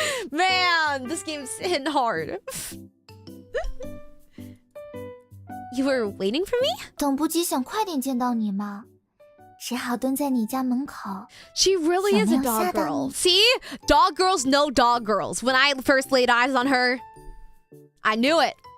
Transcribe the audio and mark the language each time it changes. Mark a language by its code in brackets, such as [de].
[en] Man, this game's hitting hard. You were waiting for me? [zh] 等不及想快点见到你嘛，只好蹲在你家门口。 [en] She really is a dog girl. See? Dog girls know dog girls. When I first laid eyes on her, I knew it.